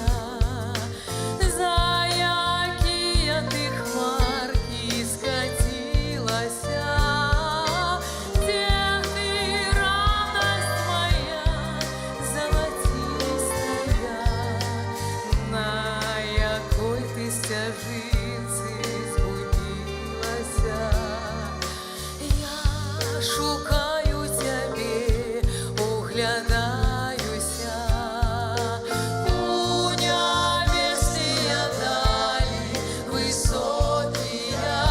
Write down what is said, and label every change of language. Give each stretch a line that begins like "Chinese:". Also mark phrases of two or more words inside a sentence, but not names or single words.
Belarusian: За якія ты хмарки скатилася?
Russian: Где ты, радость моя, золотистая?
Belarusian: На якой ты стяжинцы згубилася? Я шукаю цябе, углядаюся у нябесныя далі высокія.